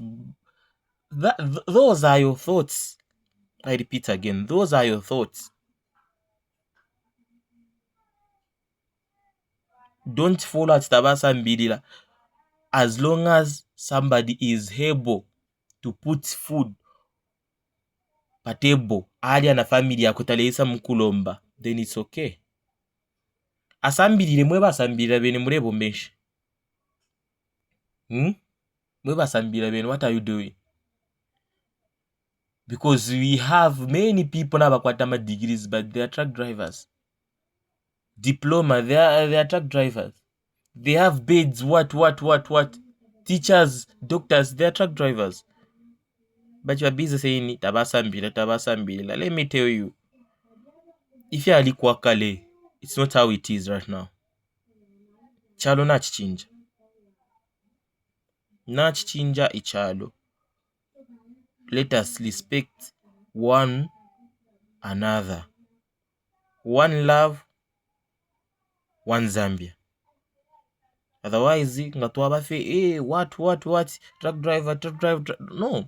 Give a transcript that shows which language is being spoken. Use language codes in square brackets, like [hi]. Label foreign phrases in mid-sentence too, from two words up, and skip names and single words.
[en] Those are your thoughts. I repeat again, those are your thoughts. Don't follow at tabasambirira. As long as somebody is able to put food pa table, [bem] ali na family yakutaleisa mukulomba, [en] then it's okay. [bem] Asambirire mwe basambirira bene murebo menshi. Mwe basambirira bene, [en] what are you doing? Because we have many people now bakwata degrees, but they are truck drivers. Diploma, they are truck drivers. They have beds, what? Teachers, doctors, they're truck drivers. But you're busy saying tabasambila. Let me tell you, if you are kale, it's not how it is right now. [bem] Chalo nachichinja. Nachichinja ichalo. [en] Let us respect one another. One love, one Zambia. Otherwise, what? Truck driver. No.